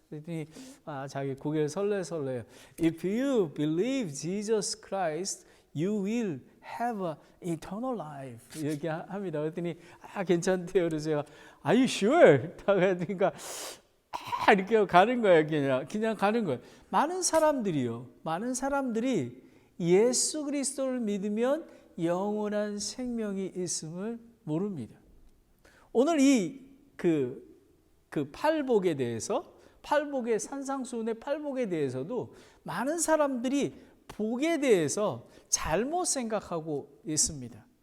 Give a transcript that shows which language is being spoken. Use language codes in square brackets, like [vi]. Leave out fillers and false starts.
[ko] 그랬더니 자기 고개를 설레요. [en] If you believe Jesus Christ, you will have eternal life. [ko] 이렇게 합니다. 그랬더니 괜찮대요. 그래서 제가 [en] Are you sure? [ko] 그러니까 이렇게 가는 거예요. 그냥 가는 거예요. 많은 사람들이 예수 그리스도를 믿으면 영원한 생명이 있음을 모릅니다. 오늘 그 팔복에 대해서, 팔복의 산상수훈의 팔복에 대해서도 많은 사람들이 복에 대해서 잘못 생각하고 있습니다.